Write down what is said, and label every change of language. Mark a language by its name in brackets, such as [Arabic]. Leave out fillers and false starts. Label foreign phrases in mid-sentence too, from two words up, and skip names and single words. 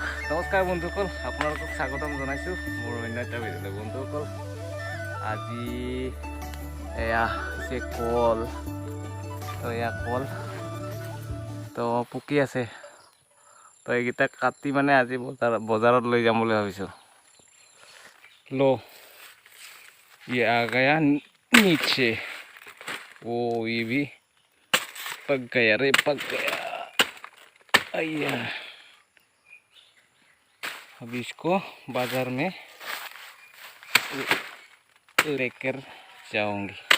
[Assamese] নমস্কাৰ বন্ধুসকল, আপোনালোকক স্বাগতম জনাইছোঁ মোৰ অন্য এটা ভিডিঅ'লৈ। বন্ধুসকল, আজি এয়া হৈছে কল, তো এয়া কল তো পকি আছে। তো এইকেইটা কাটি মানে আজি বজাৰত লৈ যাম বুলি ভাবিছোঁ। [Hindi] लो ये आ गया नीचे। ओ ये भी पक गया रे, पक गया। अय्या, अब इसको बाजार में लेकर जाऊंगी।